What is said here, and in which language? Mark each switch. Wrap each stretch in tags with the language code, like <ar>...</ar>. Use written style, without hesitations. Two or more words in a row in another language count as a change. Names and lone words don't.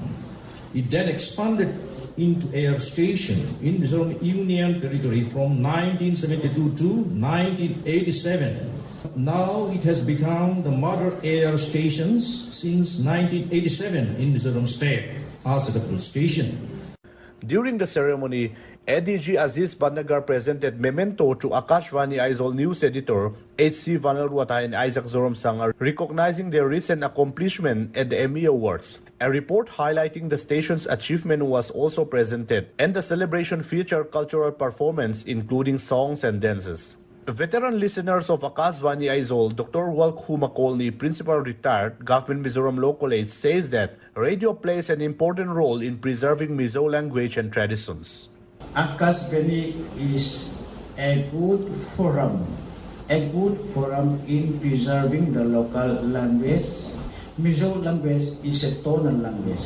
<en>It then expanded into air station in Mizoram Union Territory from 1972 to 1987. Now it has become the mother air stations since 1987 in Mizoram State as a capital station. During the ceremony, ADG Aziz Bandagar presented memento to Akashvani Aizawl news editor H.C. Vanalwata and Isaac Zoramsanga, recognizing their recent accomplishment at the Emmy Awards. A report highlighting the station's achievement was also presented, and the celebration featured cultural performance including songs and dances. Veteran listeners of Akashvani Aizawl, Dr. Walkhu Makolni, Principal Retired, Government Mizoram Law College, says that radio plays an important role in preserving Mizo language and traditions. Akashvani is a good forum in preserving the local language. Mizo language is a tonal language.</en>